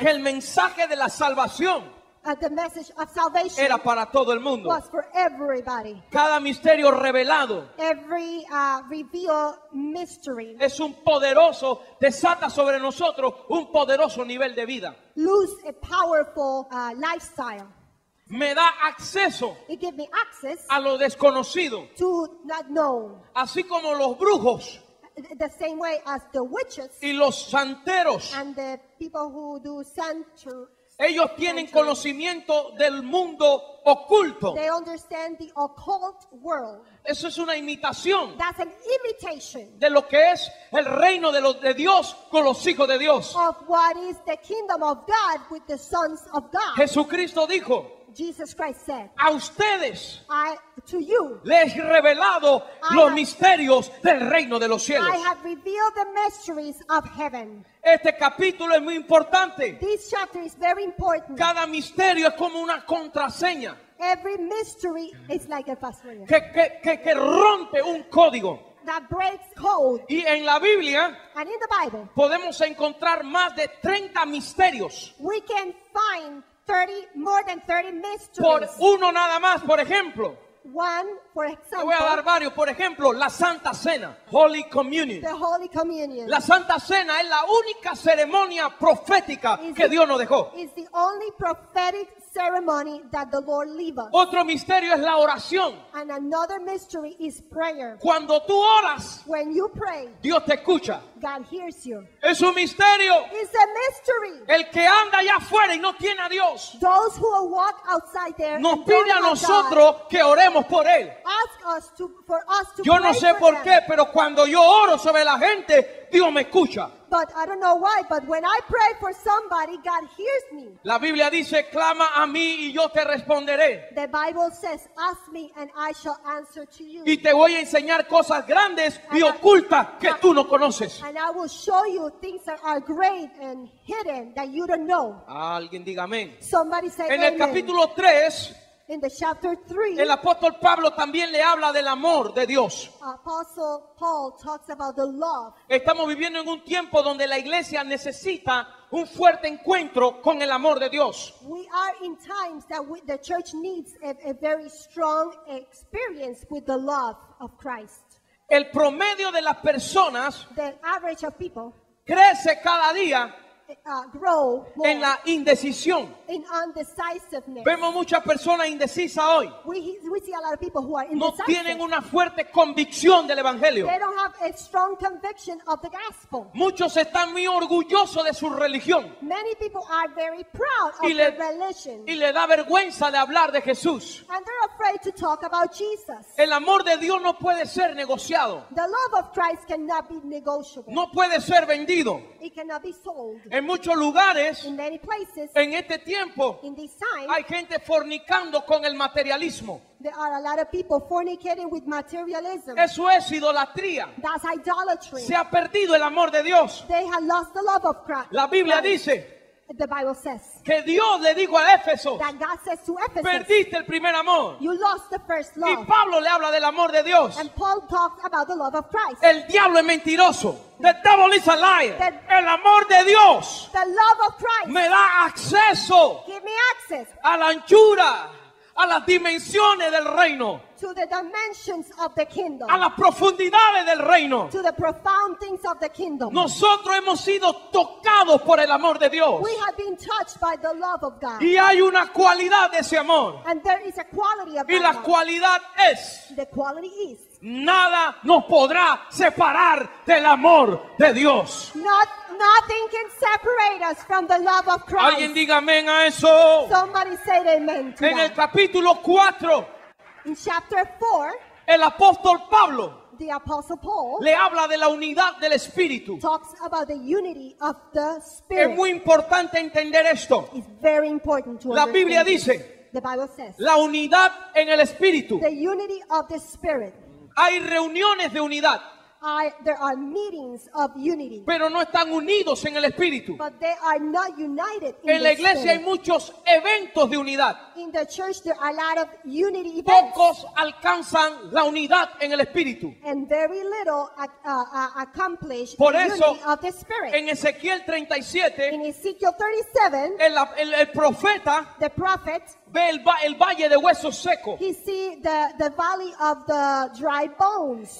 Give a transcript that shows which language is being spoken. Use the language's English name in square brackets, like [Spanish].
[Spanish] que el mensaje de la salvación [English] the message of salvation [Spanish] era para todo el mundo. [English] was for everybody. [Spanish] Cada misterio revelado [English] Every revealed mystery [Spanish] es un poderoso, desata sobre nosotros un poderoso nivel de vida. [English] lose a powerful lifestyle. [Spanish] Me da acceso [English] It gave me access [Spanish] a lo desconocido. [English] to not know. [Spanish] Así como los brujos [English] The same way as the witches [Spanish] y los santeros [English] and the people who do [Spanish] Ellos tienen conocimiento del mundo oculto. [English] They understand the occult world. [Spanish] Eso es una imitación [English] That's an imitation [Spanish] de lo que es el reino de Dios con los hijos de Dios. [English] of what is the kingdom of God with the sons of God. [Spanish] Jesucristo dijo, [English] Jesus Christ said, [Spanish] a ustedes [English] to you, [Spanish] les he revelado los misterios del reino de los cielos. [English] I have revealed the mysteries of heaven. [Spanish] Este capítulo es muy importante. [English] This chapter is very important. [Spanish] Cada misterio es como una contraseña [English] Every mystery is like a password [Spanish] que rompe un código. [English] that breaks code. [Spanish] Y en la Biblia [English] And in the Bible, [Spanish] podemos encontrar más de 30 misterios. [English] we can find more than 30 [Spanish] Por [English] mysteries. [Spanish] uno nada más, por ejemplo. [English] One, for [Spanish] Te voy a dar [English] example, [Spanish] varios. Por ejemplo, la Santa Cena, [English] Holy Communion. the Holy Communion. [Spanish] La Santa Cena es la única ceremonia profética que Dios nos dejó. [English] Is the only prophetic ceremony that the Lord leaves us. [Spanish] Otro misterio es la oración. [English] And another mystery is prayer. [Spanish] Cuando tú oras, [English] When you pray, [Spanish] Dios te escucha. [English] God hears you. [Spanish] Es un misterio. [English] It's a mystery. [Spanish] El que anda allá afuera y no tiene a Dios, [English] Those who walk outside there [Spanish] nos [English] and [Spanish] pide [English] don't [Spanish] a [English] have God, [Spanish] nosotros que oremos por él. [English] ask us for us to [Spanish] Yo no [English] pray [Spanish] sé [English] for [Spanish] por [English] them. [Spanish] qué, pero cuando yo oro sobre la gente, Dios me escucha. [English] But I don't know why, but when I pray for somebody, God hears me. [Spanish] La Biblia dice, clama a mí y yo te responderé. [English] The Bible says, ask me and I shall answer to you. [Spanish] Y te voy a enseñar cosas grandes y ocultas que tú no conoces. [English] And I will show you things that are great and hidden that you don't know. [Spanish] Alguien diga amén. [English] Somebody say [Spanish] En el [English] amen. [Spanish] capítulo 3, [English] In the chapter 3, [Spanish] el apóstol Pablo también le habla del amor de Dios. [English] Apostle Paul talks about the love. [Spanish] Estamos viviendo en un tiempo donde la iglesia necesita un fuerte encuentro con el amor de Dios. [English] We are in times that the church needs a very strong experience with the love of Christ. [Spanish] El promedio de las personas [English] The average of people [Spanish] crece cada día [English] grow more [Spanish] en la indecisión. [English] in undecisiveness. [Spanish] Vemos muchas personas indecisas hoy. [English] We see a lot of people who are [Spanish] No [English] indecisive. [Spanish] tienen una fuerte convicción del evangelio. [English] They don't have a strong conviction of the gospel. [Spanish] Muchos están muy orgullosos de su religión [English] Many people are very proud of [Spanish] y [English] their [Spanish] le, [English] religion. [Spanish] y le da vergüenza de hablar de Jesús. [English] And they're afraid to talk about Jesus. [Spanish] El amor de Dios no puede ser negociado, [English] The love of Christ cannot be negotiable. [Spanish] no puede ser vendido. [English] It cannot be sold. [Spanish] En muchos lugares, [English] In many places, [Spanish] en este tiempo, [English] in this time, [Spanish] hay gente fornicando con el materialismo. [English] there are a lot of people fornicating with materialism. [Spanish] Eso es idolatría. [English] That's idolatry. [Spanish] Se ha perdido el amor de Dios. [English] They have lost the love of Christ. [Spanish] La Biblia dice [English] The Bible says [Spanish] que Dios le dijo a Éfeso, [English] that God says to Ephesus, [Spanish] perdiste el primer amor. [English] you lost the first [Spanish] Y [English] love. [Spanish] Pablo le habla del amor de Dios. [English] And Paul talks about the love of Christ. [Spanish] El diablo es mentiroso. [English] The devil is a liar. [Spanish] El amor de Dios [English] The love of Christ. [Spanish] me da acceso [English] Give me access [Spanish] a la anchura, a las dimensiones del reino, [English] to the dimensions of the kingdom, [Spanish] a las profundidades del reino. [English] to the profound things of the kingdom. [Spanish] Nosotros hemos sido tocados por el amor de Dios. [English] We have been touched by the love of God. [Spanish] Y hay una cualidad de ese amor. [English] And there is a quality of [Spanish] Y [English] that [Spanish] la [English] love. [Spanish] cualidad es: [English] The quality is [Spanish] nada nos podrá separar del amor de Dios. [English] nothing can separate us from the love of [Spanish] Alguien [English] Christ. [Spanish] diga amén a eso. [English] Somebody say amen to [Spanish] En el [English] that. [Spanish] capítulo 4, [English] In chapter 4, [Spanish] el apóstol Pablo [English] the Apostle Paul [Spanish] le habla de la unidad del Espíritu. [English] talks about the unity of the [Spanish] Es [English] Spirit. [Spanish] muy importante entender esto. [English] It's very important to [Spanish] La Biblia [English] understand this. [Spanish] dice, [English] The Bible says, [Spanish] la unidad en el Espíritu. [English] the unity of the Spirit. [Spanish] Hay reuniones de unidad, [English] There are meetings of unity, [Spanish] pero no están unidos en el Espíritu. [English] but they are not united in [Spanish] En la [English] the [Spanish] iglesia hay [English] Spirit. [Spanish] muchos eventos de unidad. [English] In the church, there are a lot of unity events, [Spanish] Pocos alcanzan la unidad en el Espíritu. [English] and very little accomplish [Spanish] Por [English] the [Spanish] eso, [English] unity of the Spirit. [Spanish] En Ezequiel 37, [English] In Ezekiel 37, [Spanish] el profeta [English] the prophet, [Spanish] ve el valle de huesos secos [English] he see the valley of the dry bones.